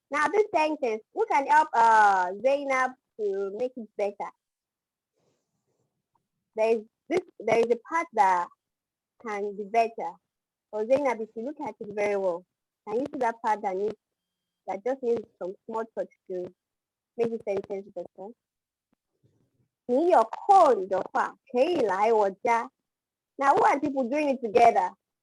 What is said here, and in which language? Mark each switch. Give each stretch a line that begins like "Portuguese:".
English: Now this sentence, who can help Zainab to make it better? There is a part that can be better. For Zainab, if you look at it very well, can you see that part that just needs some small touch to make the sentence better?
Chinese: 你有空的话，可以来我家。
English: Now, who are people doing it together?